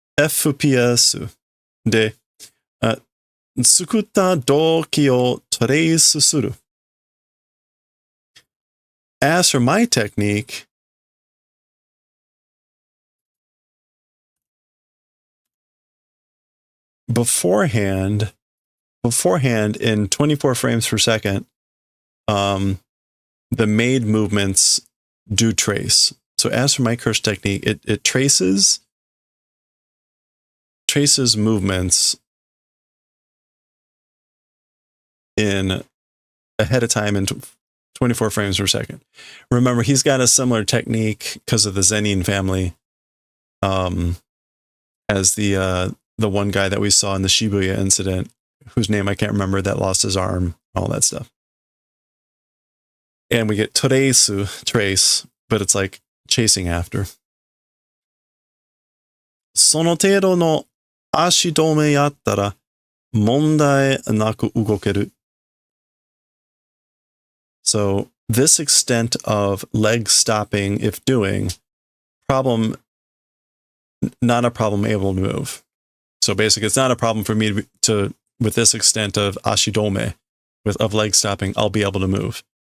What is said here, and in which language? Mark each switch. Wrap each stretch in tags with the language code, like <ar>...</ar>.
<ja>FPS で、作った動機をトレースする。</ja> <en>As for my technique, beforehand in 24 frames per second, the made movements do trace. So as for my curse technique, it traces movements in ahead of time in 24 frames per second. Remember, he's got a similar technique because of the Zenin family, as the one guy that we saw in the Shibuya incident, whose name I can't remember, that lost his arm, all that stuff. And we get toreisu, trace, but it's like chasing after.</en> <ja>その程度の足止めやったら問題なく動ける.</ja> <en>So this extent of leg stopping, if doing, not a problem able to move. So basically, it's not a problem for me to with this extent of ashidome, of leg stopping, I'll be able to move.</en>